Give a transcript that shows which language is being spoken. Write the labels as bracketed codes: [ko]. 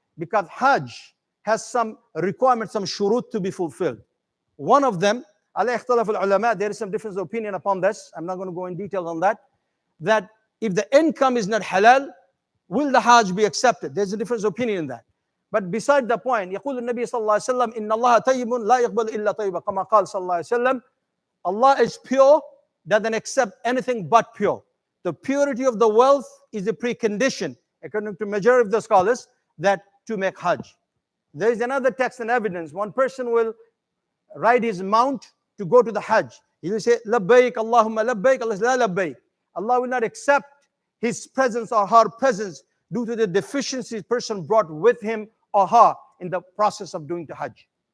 [en] Because Hajj has some requirements, some shurut to be fulfilled. One of them, there is some difference of opinion upon this. I'm not going to go in detail on that. That if the income is not halal, will the Hajj be accepted? There's a difference of opinion in that. But beside the point, [ar] يقول النبي صلى الله عليه وسلم إن الله طيب لا يقبل إلا طيبا كما قال صلى الله عليه وسلم. [en] Allah is pure, doesn't accept anything but pure. the purity of the wealth is a precondition, according to majority of the scholars, that to make Hajj. There is another text and evidence. One person will ride his mount to go to the Hajj. He will say, Labbaik, Allahumma labbaik, Allah says, La labbaik. Allah will not accept his presence or her presence due to the deficiencies person brought with him or her in the process of doing the Hajj.